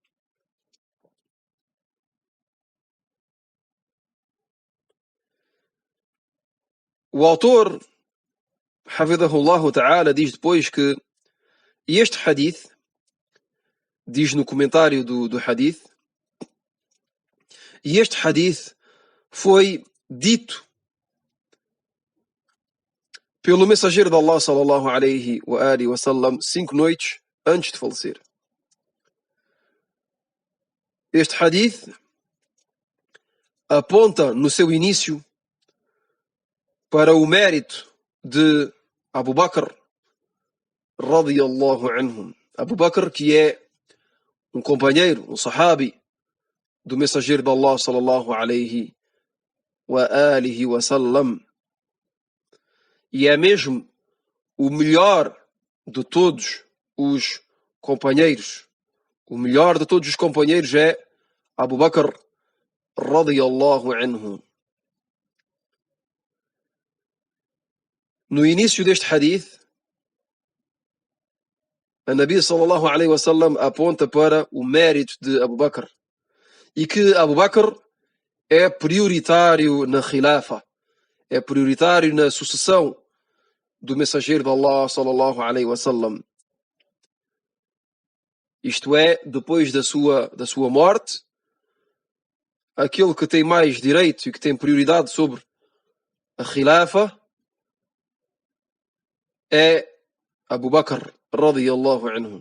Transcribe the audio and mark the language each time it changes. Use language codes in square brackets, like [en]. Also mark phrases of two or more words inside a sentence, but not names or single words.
[pt] O autor, [ar] حفظه الله تعالى, [pt] diz depois que este hadith, diz no comentário do hadith, e este hadith foi dito pelo mensageiro de Allah [ar] صلى الله عليه وسلم [pt] 5 noites antes de falecer. Este hadith aponta no seu início para o mérito de Abu Bakr [ar] رضي الله عنهم. [pt] Abu Bakr, que é um companheiro, um sahabi do mensageiro de Allah [ar] صلى الله عليه وسلم, [pt] e é mesmo o melhor de todos os companheiros. O melhor de todos os companheiros é Abu Bakr [ar] رضي الله عنه. [pt] No início deste hadith, a [ar] نبي صلى الله عليه وسلم [pt] aponta para o mérito de Abu Bakr e que Abu Bakr é prioritário na khilafa, é prioritário na sucessão do mensageiro de Allah [ar] صلى الله عليه وسلم. [pt] Isto é, depois da sua morte, aquele que tem mais direito e que tem prioridade sobre a khilafa é Abu Bakr [ar] رضي الله عنه.